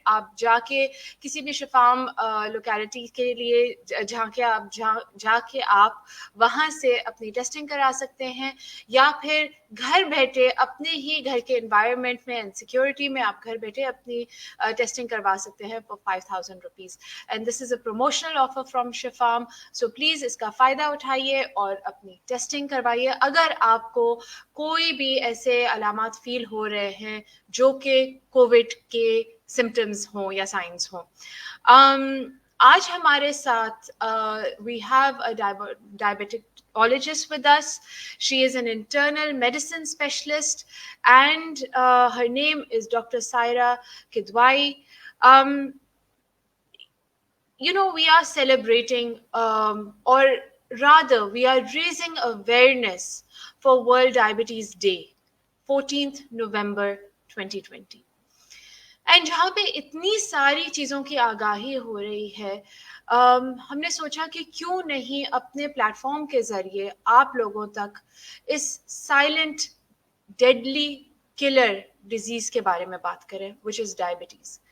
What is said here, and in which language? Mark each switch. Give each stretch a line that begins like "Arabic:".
Urdu: آپ جا کے کسی بھی شفام لوکیلٹی کے لیے جا کے آپ وہاں سے اپنی ٹیسٹنگ کرا سکتے ہیں, یا پھر گھر بیٹھے اپنے ہی گھر کے انوائرمنٹ میں اینڈ سیکورٹی میں آپ گھر بیٹھے اپنی ٹیسٹنگ کروا سکتے ہیں
English: for 5,000 rupees. And this is a promotional offer from Shifam. So please
Urdu: اس کا فائدہ اٹھائیے اور اپنی ٹیسٹنگ کروائیے اگر آپ کو کوئی بھی ایسے علامات فیل ہو رہے ہیں جو کہ کووڈ کے سمٹمز ہوں یا سائنس ہوں. آج ہمارے ساتھ
English: we have a diabetic with us. She is an internal medicine specialist, and her name is Dr. Saira Kidwai. We are celebrating, or rather, we are raising awareness for World Diabetes Day, 14th November 2020.
Urdu: And جہاں پہ اتنی ساری چیزوں کی آگاہی ہو رہی ہے, ہم نے سوچا کہ کیوں نہیں اپنے پلیٹ فارم کے ذریعے آپ لوگوں تک اس سائلنٹ ڈیڈلی کلر ڈیزیز کے بارے میں بات کریں,
English: Which is diabetes.